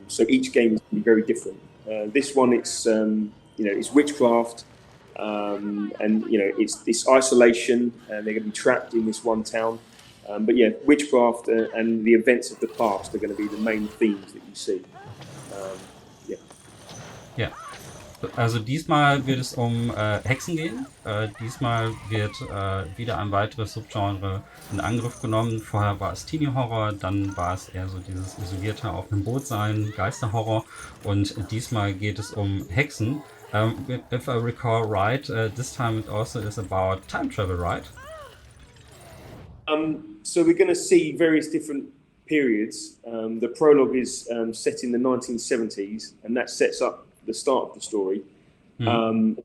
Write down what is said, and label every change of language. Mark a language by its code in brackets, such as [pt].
[en] So each game is going to be very different. This one, it's witchcraft, and it's this isolation, and they're going to be trapped in this one town. But yeah, witchcraft and the events of the past are going to be the main themes that you see. Um, yeah. [de] Ja. Also diesmal wird es um Hexen gehen. Diesmal wird wieder ein weiteres Subgenre in Angriff genommen. Vorher war es Teenie Horror, dann war es eher so dieses isolierte auf einem Boot sein, Geisterhorror. Und diesmal geht es um Hexen. [en] If I recall right, this time it also is about time travel, right? So we're going to see various different periods. The prologue is set in the 1970s, and that sets up the start of the story. Mhm.